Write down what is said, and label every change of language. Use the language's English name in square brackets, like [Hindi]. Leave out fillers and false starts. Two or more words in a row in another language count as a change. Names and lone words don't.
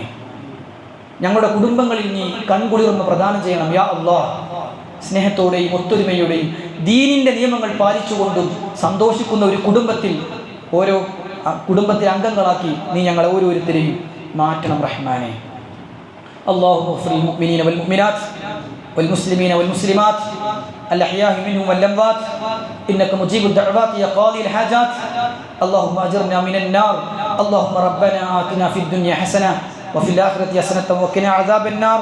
[Malayalam] ഞങ്ങളുടെ കുടുംബങ്ങളിൽ നീ കൺകുളിർന്ന് പ്രദാനം ചെയ്യണം [Arabic] يا الله. [Malayalam] സ്നേഹത്തോടെയും ഒത്തൊരുമയുടെയും ദീനിൻ്റെ നിയമങ്ങൾ പാലിച്ചുകൊണ്ടും സന്തോഷിക്കുന്ന ഒരു കുടുംബത്തിൽ, ഓരോ കുടുംബത്തിലെ അംഗങ്ങളാക്കി നീ ഞങ്ങളെ ഓരോരുത്തരെയും മാറ്റണം റഹ്മാനെ. [Arabic] اللهم اغفر للمؤمنين والمؤمنات والمسلمين والمسلمات الأحياء منهم والأموات إنك مجيب الدعوات يا قاضي الحاجات. اللهم أجرنا من النار. اللهم ربنا آتنا في الدنيا حسنة وفي الآخرة حسنة وقنا عذاب النار.